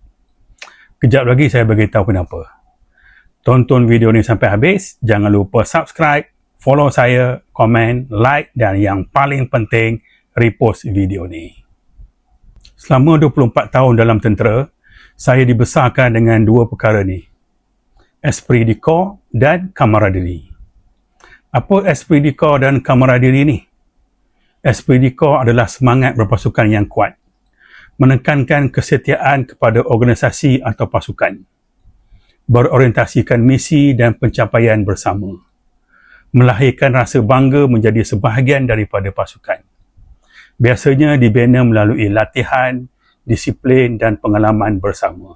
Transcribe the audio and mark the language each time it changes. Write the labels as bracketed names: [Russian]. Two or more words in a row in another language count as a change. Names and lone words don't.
[Malay] Kejap lagi saya bagi tahu kenapa. Tonton video ni sampai habis, jangan lupa [English] subscribe, follow [Malay] saya, komen, like dan yang paling penting, repost video ni. Selama 24 tahun dalam tentera, saya dibesarkan dengan dua perkara ni. [French] Esprit de corps dan camaraderie. [Malay] Apa [French] esprit de corps [Malay] dan camaraderie ni? [French] Esprit de corps [Malay] adalah semangat berpasukan yang kuat, menekankan kesetiaan kepada organisasi atau pasukan, berorientasikan misi dan pencapaian bersama, melahirkan rasa bangga menjadi sebahagian daripada pasukan. Biasanya dibina melalui latihan, disiplin dan pengalaman bersama.